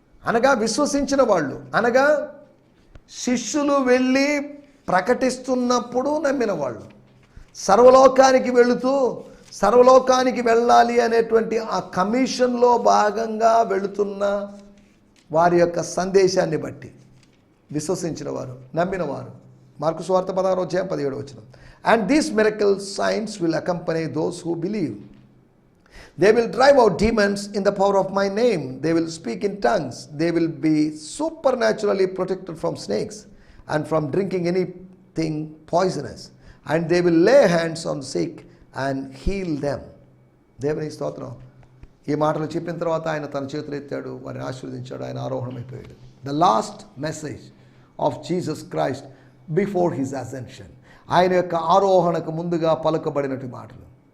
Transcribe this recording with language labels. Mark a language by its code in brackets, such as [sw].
[te] అనగా విశ్వసించిన వాళ్ళు, అనగా శిష్యులు వెళ్ళి ప్రకటిస్తున్నప్పుడు నమ్మిన వాళ్ళు, సర్వలోకానికి వెళుతూ సర్వలోకానికి వెళ్ళాలి అనేటువంటి ఆ కమిషన్లో భాగంగా వెళుతున్న వారి యొక్క సందేశాన్ని బట్టి విశ్వసించిన వారు, నమ్మిన వారు. మార్కు సువార్త 16వ అధ్యాయం 17వ వచనం. [en] And these miracle signs will accompany those who believe. They will drive out demons in the power of my name. They will speak in tongues. They will be supernaturally protected from snakes and from drinking anything poisonous. And they will lay hands on the sick and heal them. [te] దేవుని స్తోత్రం. ఈ మాటలు చెప్పిన తర్వాత ఆయన తన చేతులు ఎత్తాడు, వారిని ఆశీర్వదించాడు, ఆయన ఆరోహణమైపోయాడు. [en] The last message of Jesus Christ before his ascension. [te] ఆయన యొక్క ఆరోహణకు ముందుగా పలుకబడినటువంటి మాటలు.